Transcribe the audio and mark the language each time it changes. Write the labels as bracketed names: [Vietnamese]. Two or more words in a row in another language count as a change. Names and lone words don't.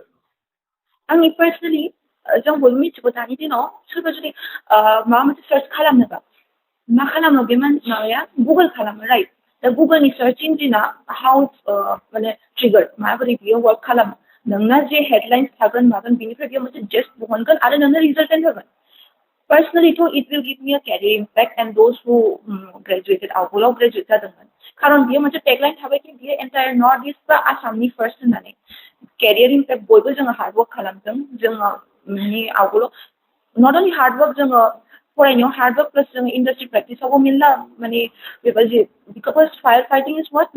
[Bodo] आंनि पार्सनेलि जों बयबो मिथिगौ दानि दिनाव सोरबा जुदि माबा मोनसे सार्च खालामनोबा मा खालामो बे माबाया गुगल खालामो राइट दा गुगलनि [English] search engine [Bodo] हाउ माने ट्रिगार माबोरै बियो वर्क खालामो नोंना जे हेडलाइन्स थागोन मागोन बिनिफ्राय बियो मोनसे जेस्ट बहनगोन आरो नोंनो रिजाल्टेन्ट होगोन पार्सनेलिथ' [English] it will give me a career impact and those who graduated [Bodo] आवगोलाव ग्रेजुवेट जादोंमोन खारन बियो मोनसे टेगलाइन थाबाय कि बियो [English] entire North East [Bodo] बा आसामनि फार्स्ट होननानै [English] career impact [Bodo] बयबो जोङो हार्डवर्क खालामदों जोङो आवगोलाव [English] not only hardwork [Bodo] जोङो फरायनायाव [English] hardwork plus [Bodo] जोङो इन्डास्ट्रि प्रेक्टिसावबो मेरला माने बेबायदि [English] because fire fighting is what